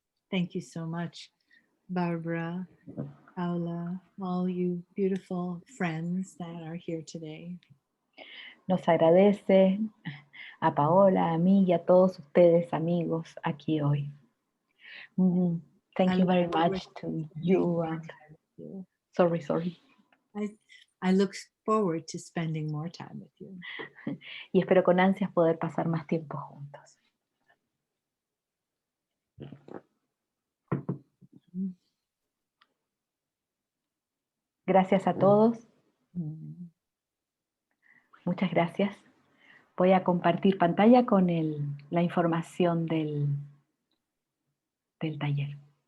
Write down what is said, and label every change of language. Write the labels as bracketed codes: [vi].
[en] Thank you so much, Barbara, Paula, all you beautiful friends that are here today. [es] Nos agradece a Paola, a mí y a todos ustedes, amigos, aquí hoy. [en] Thank you very much to you. And sorry. I look forward to spending more time with you. [es] Y espero con ansias poder pasar más tiempo juntos. Gracias a todos. Muchas gracias. Voy a compartir pantalla con la información del taller.